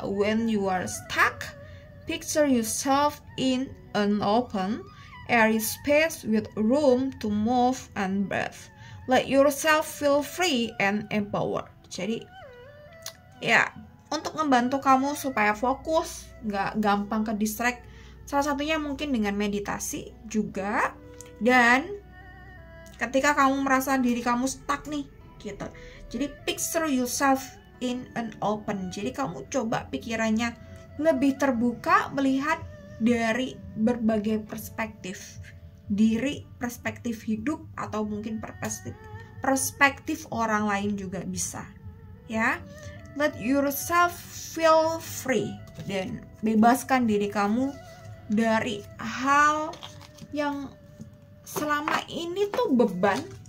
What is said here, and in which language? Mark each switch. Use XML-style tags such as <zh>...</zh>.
<en>When you are stuck, picture yourself in an open, airy space with room to move and breathe. Let yourself feel free and empowered.</en> <id>Jadi, ya, untuk membantu kamu supaya fokus, nggak gampang ke distract, salah satunya mungkin dengan meditasi juga. Dan ketika kamu merasa diri kamu stuck nih, gitu.</id> <en>Jadi picture yourself in an open.</en> <id>Jadi kamu coba pikirannya lebih terbuka, melihat dari berbagai perspektif diri, perspektif hidup, atau mungkin perspektif orang lain juga bisa. Ya,</id> <en>let yourself feel free,</en> <id>dan bebaskan diri kamu dari hal yang selama ini tuh beban</id>